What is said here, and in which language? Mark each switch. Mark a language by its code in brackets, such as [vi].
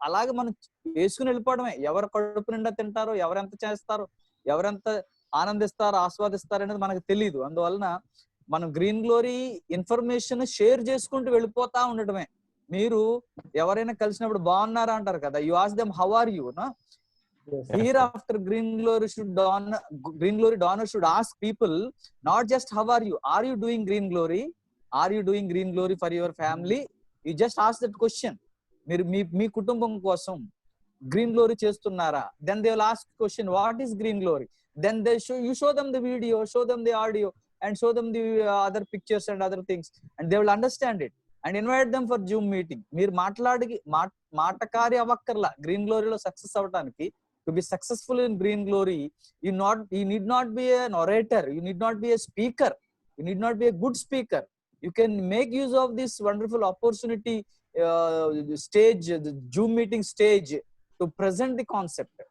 [te] అలాగే మనం వేసుకుని వెళ్ళిపోవడమే. ఎవరు కడుపు నిండా తింటారో, ఎవరెంత చేస్తారో, ఎవరెంత ఆనందిస్తారో, ఆస్వాదిస్తారో అనేది మనకు తెలియదు. అందువలన మనం గ్రీన్ గ్లోరీ ఇన్ఫర్మేషన్ షేర్ చేసుకుంటూ వెళ్ళిపోతా ఉండడమే. మీరు ఎవరైనా కలిసినప్పుడు బాగున్నారా అంటారు కదా, [en] You ask them how are you. Hereafter green glory donor should ask people not just how are you doing green glory, are you doing green glory for your family? You just ask that question. [te] మీరు మీ కుటుంబం కోసం green glory చేస్తున్నారా? [en] Then they will ask question, what is green glory? Then you show them the video, show them the audio, and show them the other pictures and other things, and they will understand it, and invite them for Zoom meeting. [te] మీరు మాటకారి అవ్వక్కర్లా green గ్లోరీలో success అవ్వడానికి. [en] To be successful in green glory, you need not be an orator, you need not be a speaker, you need not be a good speaker. You can make use of this wonderful opportunity stage, the Zoom meeting stage, to present the concept.